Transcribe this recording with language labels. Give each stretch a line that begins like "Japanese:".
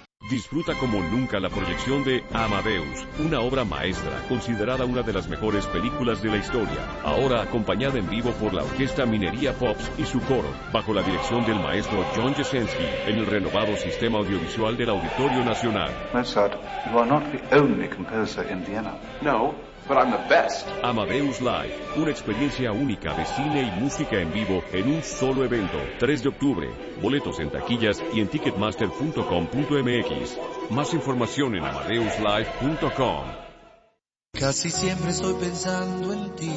Spanish: Disfruta como nunca la proyección de Amadeus, una obra maestra considerada una de las mejores películas de la historia. Ahora acompañada en vivo por la orquesta Minería Pops y su coro, bajo la dirección del maestro John Jasinski, en el renovado sistema audiovisual del Auditorio Nacional.
English: Mozart, you are not the only composer in Vienna. No. But I'm the best.
Spanish: Amadeus Live, una experiencia única de cine y música en vivo en un solo evento. 3 de octubre. Boletos en taquillas y en ticketmaster.com.mx. Más información en amadeuslive.com. Casi siempre estoy pensando en ti.